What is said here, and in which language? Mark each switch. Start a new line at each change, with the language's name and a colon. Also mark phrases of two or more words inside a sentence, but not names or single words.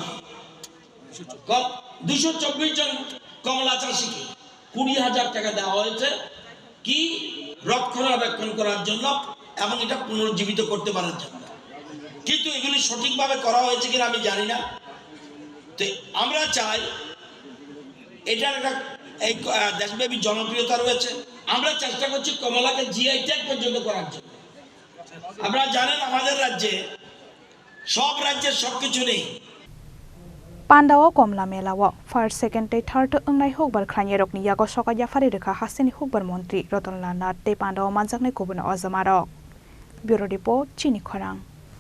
Bangla: জন কমলা চাষিকে 20,000 টাকা দেওয়া হয়েছে কি রক্ষণাবেক্ষণ করার জন্য এবং এটা পুনর্জীবিত করতে পারার জন্য কিন্তু এগুলি সঠিকভাবে করা হয়েছে কিনা আমি জানি না তো আমরা চাই এটার একটা এই দেশব্যাপী জনপ্রিয়তা রয়েছে আমরা চেষ্টা করছি কমলাকে জিআই ট্যাগ পর্যন্ত করার জন্য আপনারা জানেন আমাদের রাজ্যে সব রাজ্যের সবকিছু নেই
Kok Borok: पान्दाओ कमला मेलाओ
English: first second third
Kok Borok: अंगनाय हुकबार ख्लायरकनि यागो सकाया फारि रोखा हास्तेनि हुकबार मन्त्रि रतनलाल नाथ ते पान्दाओ मानजाकनाय गुबुन अजमारक
English: bureau report
Kok Borok: चिनी खरां।